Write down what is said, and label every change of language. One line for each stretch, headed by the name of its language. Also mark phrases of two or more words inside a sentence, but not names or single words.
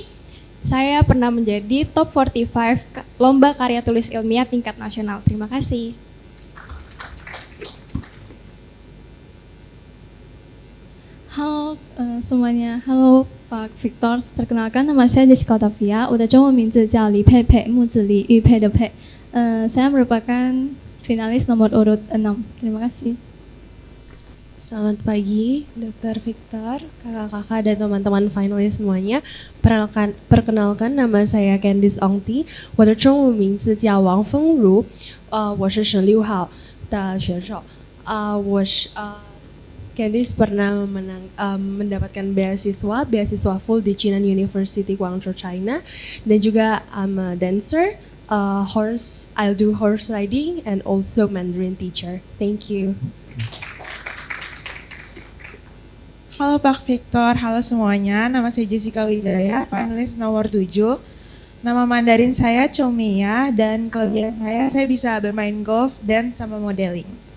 Indonesian: Saya pernah menjadi top 45 lomba karya tulis ilmiah tingkat nasional. Terima kasih. Halo semuanya, halo Pak Victor. Perkenalkan, nama saya Jessica Octavia.
Chinese: 我的中文名字叫李佩佩，木子李，玉佩的佩。
Indonesian: saya merupakan finalis nomor urut 6. Terima kasih. Selamat pagi, Dr. Victor, kakak-kakak dan teman-teman finalis semuanya. Perkenalkan, nama saya Candice Ongti.
Chinese: 我的中文名字叫王凤如。我是16号的选手。
Indonesian: Candice pernah mendapatkan beasiswa full di Chinan University Guangzhou, China, dan juga
English: I'm a dancer, I'll do horse riding and also Mandarin teacher. Thank you.
Indonesian: Halo Pak Victor, halo semuanya. Nama saya Jessica Wijaya, finalis nomor 7. Nama Mandarin saya Chow Mia dan kelebihan saya bisa bermain golf dan sama modeling.